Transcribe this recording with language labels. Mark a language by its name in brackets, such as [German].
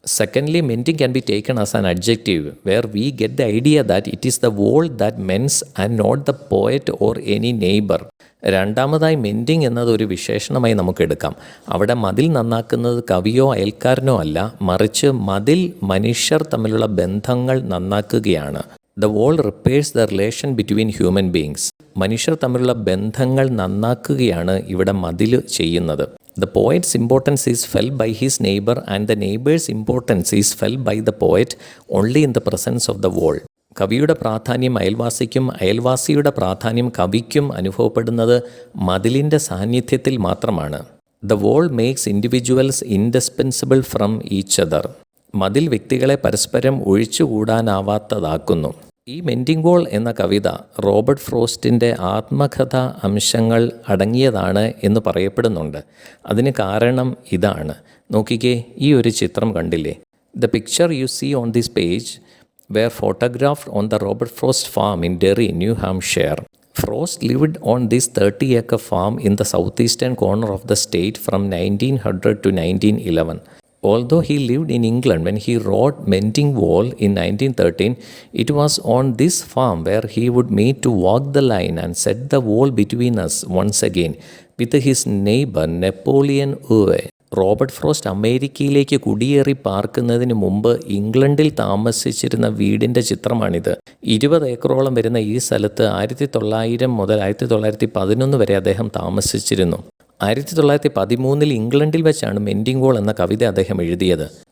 [English] Secondly, mending can be taken as an adjective, where we get the idea that it is the wall that mends and not the poet or any neighbor. [Malayalam] രണ്ടാമതായി mending എന്നതൊരു വിശേഷണമായി നമുക്കെടുക്കാം. അവിടെ മതിൽ നന്നാക്കുന്നത് കവിയോ അയൽക്കാരനോ അല്ല, മറിച്ച് മതിൽ മനുഷ്യർ തമ്മിലുള്ള ബന്ധങ്ങൾ നന്നാക്കുകയാണ്. [English] The wall repairs the relation between human beings. [Malayalam] മനുഷ്യർ തമ്മിലുള്ള ബന്ധങ്ങൾ നന്നാക്കുകയാണ് ഇവിടെ മതിൽ ചെയ്യുന്നത്. [English] The poet's importance is felt by his neighbor and the neighbor's importance is felt by the poet only in the presence of the wall. [Malayalam] കവിയുടെ പ്രാധാന്യം അയൽവാസിക്കും അയൽവാസിയുടെ പ്രാധാന്യം കവിക്കും അനുഭവപ്പെടുന്നത് മതിലിൻ്റെ സാന്നിധ്യത്തിൽ മാത്രമാണ്. [English] The wall makes individuals indispensable from each other. [Malayalam] മതിൽ വ്യക്തികളെ പരസ്പരം ഒഴിച്ചുകൂടാനാവാത്തതാക്കുന്നു. ഈ മെൻഡിങ് വോൾ എന്ന കവിത റോബർട്ട് ഫ്രോസ്റ്റിൻ്റെ ആത്മകഥ അംശങ്ങൾ അടങ്ങിയതാണ് എന്ന് പറയപ്പെടുന്നുണ്ട്. അതിന് കാരണം ഇതാണ്. നോക്കിക്കേ, ഈ ഒരു ചിത്രം കണ്ടില്ലേ? [English] The picture you see on this page were photographed on the Robert Frost farm in Derry, New Hampshire. Frost lived on this 30-acre farm in the southeastern corner of the state from 1900 to 1911. Although he lived in England when he wrote Mending Wall in 1913, it was on this farm where he would meet to walk the line and set the wall between us once again with his neighbor Napoleon Uwe. [Malayalam] Robert frost അമേരിക്കയിലേക്ക് കുടിയേറി പാർക്കുന്നതിന് മുമ്പ് ഇംഗ്ലണ്ടിൽ താമസിച്ചിരുന്ന വീടിൻ്റെ ചിത്രമാണിത്. 20 ഏക്കറോളം വരുന്ന ഈ സ്ഥലത്ത് 1900 മുതൽ 1911 വരെ അദ്ദേഹം താമസിച്ചിരുന്നു. 1913 ഇംഗ്ലണ്ടിൽ വെച്ചാണ് മെൻഡിങ് വോൾ എന്ന കവിത അദ്ദേഹം എഴുതിയത്.